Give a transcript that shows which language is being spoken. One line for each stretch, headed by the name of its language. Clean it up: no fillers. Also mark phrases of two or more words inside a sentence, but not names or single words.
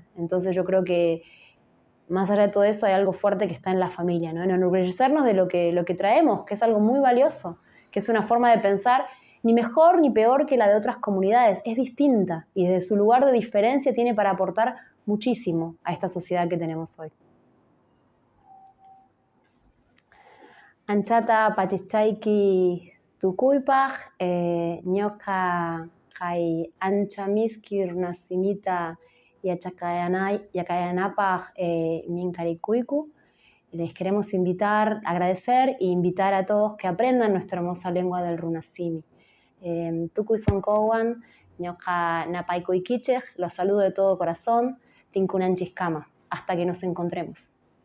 Spanish: Entonces yo creo que más allá de todo eso hay algo fuerte que está en la familia, ¿no? En enorgullecernos de lo que traemos, que es algo muy valioso, que es una forma de pensar ni mejor ni peor que la de otras comunidades, es distinta y desde su lugar de diferencia tiene para aportar muchísimo a esta sociedad que tenemos hoy.
Quechua: Anchata pachichaiki tukuypaj, ñoqa kay ancha miski runasimita yakayanapaj minkarikuyku.
Spanish: Les queremos agradecer e invitar a todos que aprendan nuestra hermosa lengua del runasimi.
Quechua: Tukuy sonkowan, ñoqa napaykuykichej,
Spanish: los saludo de todo corazón,
Quechua: tinkunanchis kama,
Spanish: hasta que nos encontremos.